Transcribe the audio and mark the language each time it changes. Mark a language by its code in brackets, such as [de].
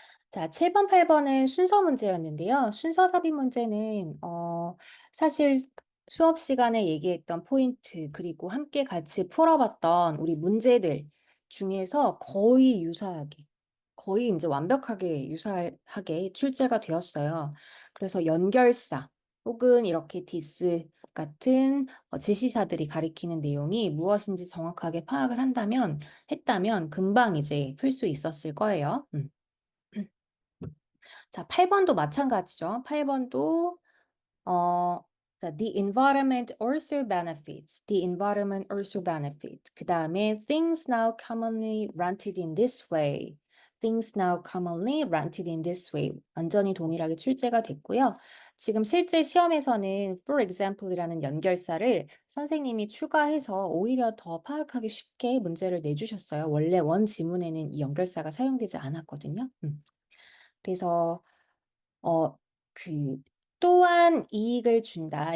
[ko] 자, 7 번, 8 번은 순서 문제였는데요. 순서 삽입 문제는 사실 수업 시간에 얘기했던 포인트 그리고 함께 같이 풀어봤던 우리 문제들 중에서 거의 유사하게 거의 이제 완벽하게 유사하게 출제가 되었어요. 그래서 연결사 혹은 이렇게 디스 같은 지시사들이 가리키는 내용이 무엇인지 정확하게 파악을 했다면 금방 이제 풀 수 있었을 거예요. 자, 8 번도 마찬가지죠. 8 번도 어 자, [en] the environment also benefits. The environment also benefits. 그다음에 things now commonly rented in this way. Things now commonly rented in this way. [ko] 완전히 동일하게 출제가 됐고요. 지금 실제 시험에서는 for example이라는 연결사를 선생님이 추가해서 오히려 더 파악하기 쉽게 문제를 내주셨어요. 원래 원 지문에는 이 연결사가 사용되지 않았거든요. 그래서 어 그 "또한 이익을 준다.